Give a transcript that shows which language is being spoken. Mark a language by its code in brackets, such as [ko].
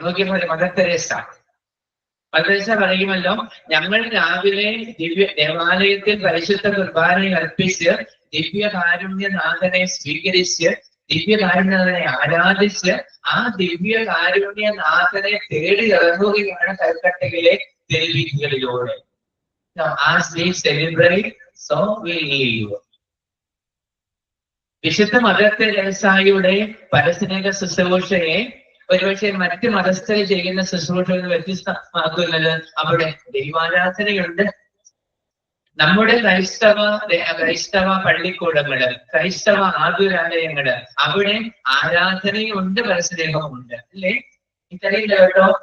[ml] നോക്കിയപ്പോൾ mother Teresa പറയുമല്ലോ, ഞങ്ങൾ രാവിലെ ദേവാലയത്തിൽ പരിശുദ്ധ കുർബാന അർപ്പിച്ച് ദിവ്യകാരുണ്യനാഥനെ സ്വീകരിച്ച് ദിവ്യകാരുണ്യനാഥനെ ആരാധിച്ച് ആ ദിവ്യകാരുണ്യനാഥനെ തേടി ഇറങ്ങുകയാണ് കൽക്കട്ടയിലെ തെരുവീഥികളിലൂടെ. [en] As we celebrate, so we live. [ml] വിശുദ്ധ മദർ തെരേസയുടെ പരസ്നേഹ ശുശ്രൂഷയെ ഒരുപക്ഷെ മറ്റ് മതസ്ഥർ ചെയ്യുന്ന ശുശ്രൂഷകൾ വ്യത്യസ്തമാക്കുന്നത് അവിടെ ദൈവാരാധനയുണ്ട്. നമ്മുടെ ക്രൈസ്തവ പള്ളിക്കൂടങ്ങള്, ക്രൈസ്തവ ആതുരാലയങ്ങള്, അവിടെ ആരാധനയുണ്ട്, പരസ്നേഹമുണ്ട്, അല്ലേ? ഇത്തരയില്ല കേട്ടോ.